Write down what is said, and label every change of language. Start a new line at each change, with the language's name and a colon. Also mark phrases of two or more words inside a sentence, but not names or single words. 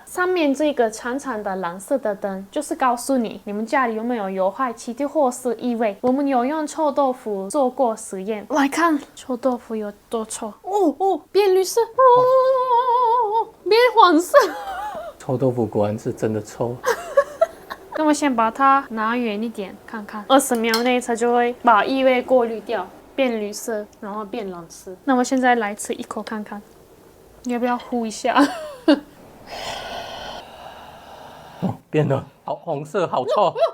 Chinese: 上面這個長長的藍色的燈，就是告訴你們家裡有沒有有害氣體或是異味。我們有用臭豆腐做過實驗，來看臭豆腐有多臭。變綠色，變黃色。臭豆腐果然是真的臭。那我先把它拿遠一點，看看20秒內它就會把異味過濾掉，變綠色，然後變冷吃。那我現在來吃一口看看，你要不要呼一下？哦，變了，好紅色，好臭。